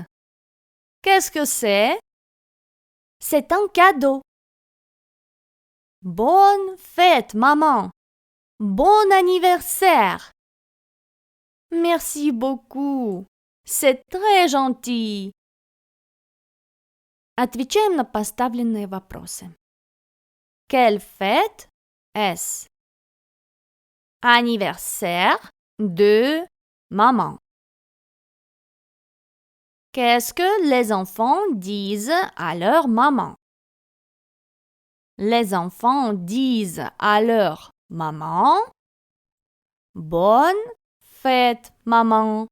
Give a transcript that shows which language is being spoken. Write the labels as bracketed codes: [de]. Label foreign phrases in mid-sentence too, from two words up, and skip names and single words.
[fr] Qu'est-ce que c'est? C'est un cadeau. Bonne fête, maman! Bon anniversaire! Merci beaucoup. C'est très gentil. [ru] Отвечаем на поставленные вопросы. [fr] Quelle fête est-ce? Anniversaire de maman. Qu'est-ce que les enfants disent à leur maman? Les enfants disent à leur maman: Bonne fête, maman.